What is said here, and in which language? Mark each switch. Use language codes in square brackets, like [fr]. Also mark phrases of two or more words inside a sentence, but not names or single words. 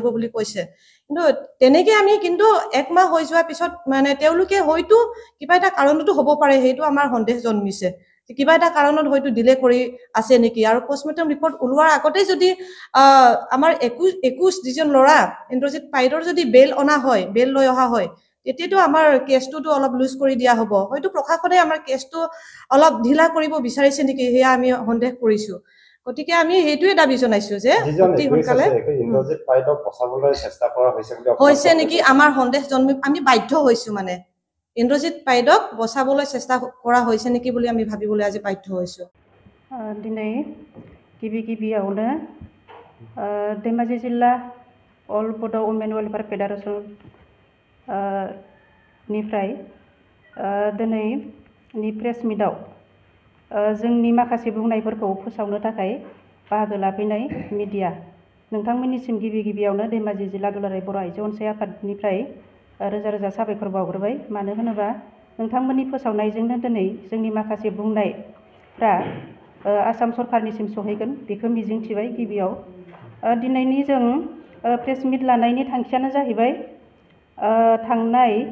[as] বুলি কৈছে কিন্তু তেনেকৈ আমি কিন্তু এক মাহ হৈ যোৱাৰ পিছত মানে তেওঁলোকে হয়তো কিবা এটা কাৰণতো হ'ব পাৰে সেইটো আমাৰ সন্দেহ জন্মিছে কিবা এটা কাৰণত হয়তো ডিলে কৰি আছে নেকি আৰু [en] postmortem report [as] ওলোৱাৰ আগতে যদি আমাৰ 21 যিজন ল'ৰা ইন্দ্ৰজিৎ পাইডৰ যদি বেল অনা হয় বেল লৈ অহা হয় তেতিয়াতো আমাৰ কেছটো অলপ লুজ কৰি দিয়া হ'ব হয়তো প্ৰশাসনে আমাৰ কেছটো অলপ ঢিলা কৰিব বিচাৰিছে নেকি হেয়া আমি সন্দেহ কৰিছো গতিকে আমি হেতুৱে দাবী জনাইছো যে অতি সোনকালে ইন্দ্ৰজিৎ পাইডক বচাবলৈ চেষ্টা কৰা হৈছে নেকি আমাৰ সন্দেহ জন্মি আমি বাধ্য হৈছো মানে ইন্দ্ৰজিৎ পাইডক বচাবলৈ চেষ্টা কৰা হৈছে নেকি বুলি আমি ভাবিবলৈ আজি বাধ্য হৈছো [brx] দিनै गिबियावनो धेमाजि जिल्ला अल बड' वुमेन वेलफेयार फेडारेसन निफ्राय दिनैनि [en] press meet [brx] जोंनि माखासे बुंनायफोरखौ फोसावनो थाखाय बाहागो लाफैनाय मिडिया नोंथांमोननिसिम गिबियावनो धेमाजि जिल्ला दुलाराय बर' आइजो अनसाय आफादनिफ्राय रोजा रोजा साबायखर बावग्रोबाय मानो होनोबा नोंथांमोननि फोसावनायजोंनो दिनै जोंनि माखासे बुंनायफ्रा आसाम सरकारनिसिम सहैगोन बेखौ मिजिंथिबाय गिबियाव दिनैनि जों [en] press meet [brx] लानायनि थांखियानो जाहैबाय थांनाय